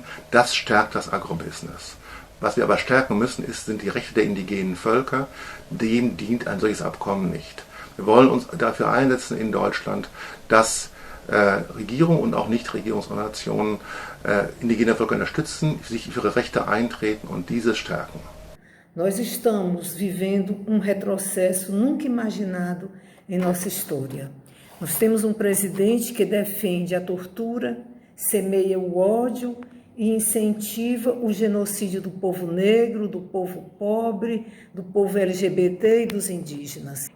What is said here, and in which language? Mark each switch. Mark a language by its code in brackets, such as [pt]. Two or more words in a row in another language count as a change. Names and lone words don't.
[de] Das stärkt das Agrobusiness. Was wir aber stärken müssen, sind die Rechte der indigenen Völker. Dem dient ein solches Abkommen nicht. Wir wollen uns dafür einsetzen in Deutschland, dass Regierungen und auch Nichtregierungsorganisationen indigene Völker unterstützen, sich für ihre Rechte eintreten und diese stärken. [pt] Nós estamos vivendo retrocesso nunca imaginado em nossa história. Nós temos presidente que defende a tortura, semeia o ódio e incentiva o genocídio do povo negro, do povo pobre, do povo LGBT e dos indígenas.